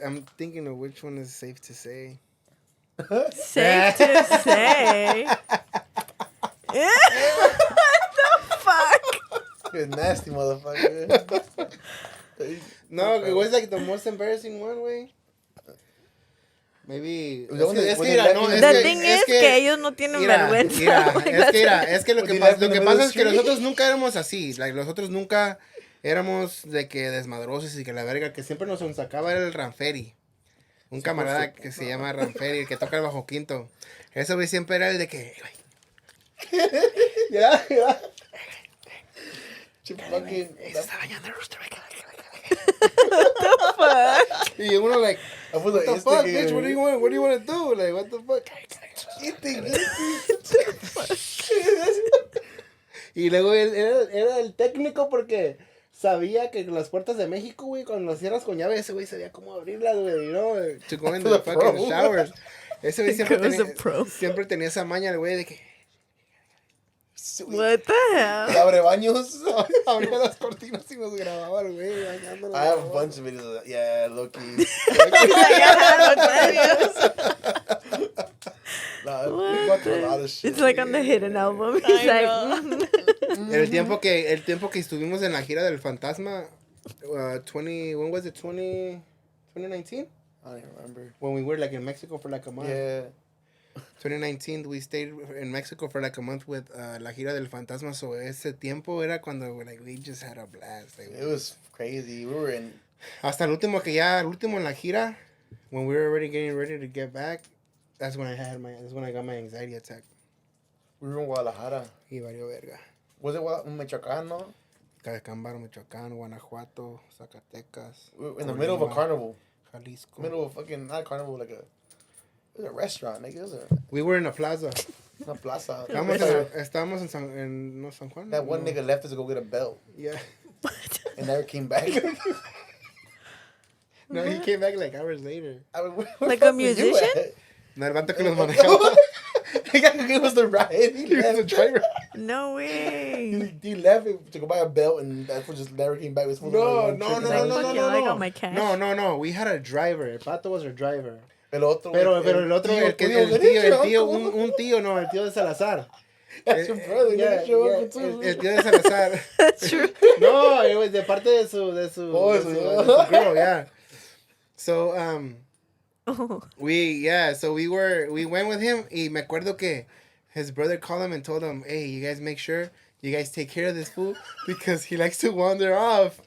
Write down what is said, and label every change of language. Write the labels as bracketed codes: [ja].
[en] I'm thinking of which one is safe to say. Safe to say. What the fuck? You're a nasty motherfucker. No, it was like the most embarrassing one, way. Maybe. The thing is [es] que ellos no tienen vergüenza. Es que lo que pasa es que nosotros nunca éramos así. Like, nosotros nunca éramos de que desmadrosos y que la verga, que siempre nos sacaba era el Ranferi. Un camarada que se llama Ranferi, el que toca el bajo quinto. Eso güey siempre era el de que... Ya. Se está bañando el Rooster. Y uno [en] like, what the fuck, bitch? What do you want to do? Like, what the fuck? [es] Y luego él era el técnico porque sabía que las puertas de México, güey, cuando las cierras con llave, ese güey sabía cómo abrirlas, güey, ¿no? [en] To go in the fucking showers. [es] Ese güey siempre tenía esa maña, el güey, de que... [en] What the hell? [es] Abre baños. Abría las cortinas y nos grababa el güey bañándonos. [en] I have a bunch of videos of that. Yeah, Loki. We went through a lot of shit. It's like on the hidden album. He's like, [es] El tiempo que estuvimos en la gira del fantasma, [en] when was it? 2019? I don't even remember. When we were like in Mexico for like a month. Yeah. 2019, we stayed in Mexico for like a month with la gira del fantasma. So [es] ese tiempo era cuando [en] like we just had a blast. Like, it was crazy. We were in. [es] Hasta el último en la gira, [en] when we were already getting ready to get back, that's when I got my anxiety attack. We were in Guadalajara. [es] Y valió verga. [en] Was it Michoacán, no? Calacámbaro, Michoacán, Guanajuato, Zacatecas. We were in the middle of a carnival. Jalisco. Middle of fucking, not a carnival, like it was a restaurant, nigga. We were in a plaza. [es] Una plaza. Estábamos en San Juan. [en] That one nigga left us to go get a belt. Yeah. And never came back. No, he came back like hours later. like a musician? [es] No, el vato que los manejaba. [en] He was the ride. He was the driver. No way. He left to go buy a belt, and that fool just never came back. No. We had a driver. El pato was our driver. [es] Pero el otro, el tío de Salazar. [en] That's your brother. [es] El tío de Salazar. [en] That's true. No, it was [es] de parte de su [en] girl, yeah. So, we went with him. [es] Y me acuerdo que [en] his brother called him and told him, hey, you guys make sure you guys take care of this fool because he likes to wander off.